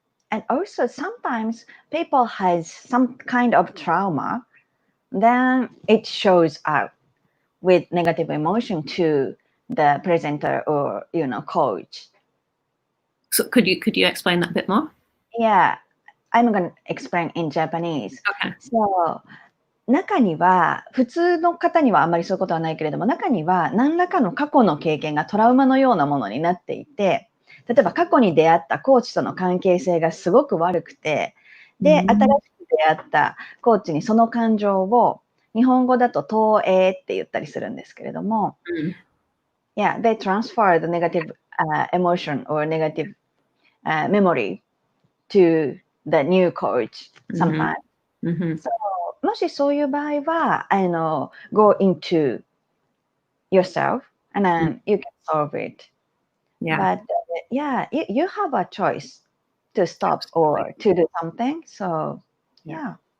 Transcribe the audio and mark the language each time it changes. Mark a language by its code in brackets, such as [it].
[en] And also sometimes people has some kind of trauma. Then it shows up with negative emotion to the presenter or coach. So could you explain that a bit more? Yeah, I'm going to explain in Japanese. Okay. [ja] So 中には普通の方にはあまりそういうことはないけれども、中には何らかの過去の経験がトラウマのようなものになっていて、例えば過去に出会ったコーチとの関係性がすごく悪くて、で、新しく出会ったコーチにその感情を日本語だと投影って言ったりするんですけれども、 [en] Yeah, they transfer the negative emotion or negative memory to the new coach sometimes. So, [ja] もしそういう場合は、 [en] go into yourself and then you can solve it. But you have a choice to stop or to do something. So, yeah.